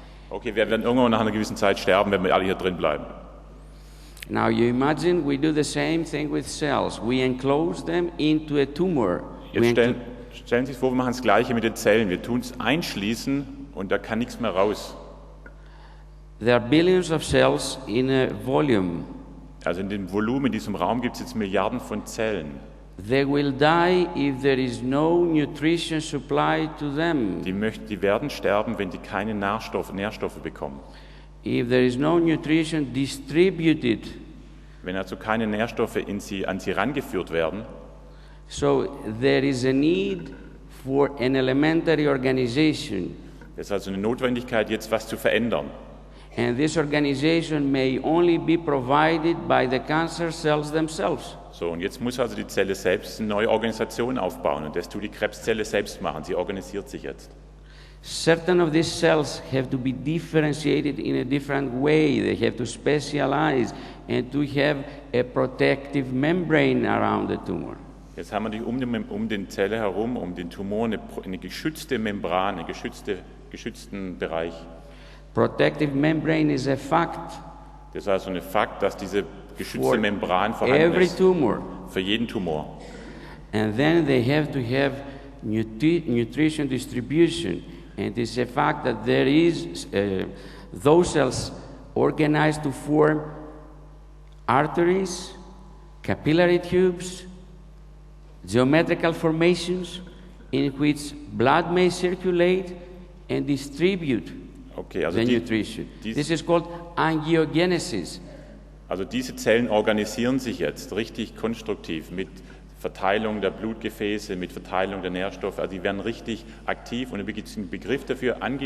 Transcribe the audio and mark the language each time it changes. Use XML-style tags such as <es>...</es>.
<de>Okay, wir werden irgendwann nach einer gewissen Zeit sterben, wenn wir alle hier drin bleiben.</de> <en>Now you imagine we do the same thing with cells. We enclose them into a tumor.</en> <de>Jetzt stellen Sie sich vor, wir machen das Gleiche mit den Zellen. Wir tun es einschließen und da kann nichts mehr raus.</de> <en>There are billions of cells in a volume.</en> <de>Also in dem Volumen, in diesem Raum gibt es jetzt Milliarden von Zellen.</de> <en>They will die if there is no nutrition supply to them.</en> <de>Die werden sterben, wenn die keine Nährstoffe bekommen.</de> <en>If there is no nutrition distributed.</en> <de>Wenn also keine Nährstoffe an sie rangeführt werden.</de> <en>So there is a need for an elementary organization.</en> <de>Es ist also eine Notwendigkeit, jetzt was zu verändern.</de> <en>And this organization may only be provided by the cancer cells themselves.</en> <de>So, und jetzt muss also die Zelle selbst eine neue Organisation aufbauen. Und das tut die Krebszelle selbst machen. Sie organisiert sich jetzt.</de> <en>Certain of these cells have to be differentiated in a different way. They have to specialize and to have a protective membrane around the tumor.</en> <de>Jetzt haben wir um den Zelle herum, um den Tumor, eine geschützte Membran, einen geschützten Bereich.</de> <en>Protective membrane is a fact.</en> <de>Das ist also ein Fakt, dass diese geschützte Membran vorhanden ist.</de> <en>Tumor.</en> <de>Für jeden Tumor.</de> <en>And then they have to have nutrition distribution. And it's a fact that there is those cells organized to form arteries, capillary tubes, geometrical formations in which blood may circulate and distribute the nutrition. This is called angiogenesis.</en> <de>Also diese Zellen organisieren sich jetzt richtig konstruktiv mit Verteilung der Blutgefäße, mit Verteilung der Nährstoffe. Also die werden richtig aktiv und da gibt es einen Begriff dafür,</de>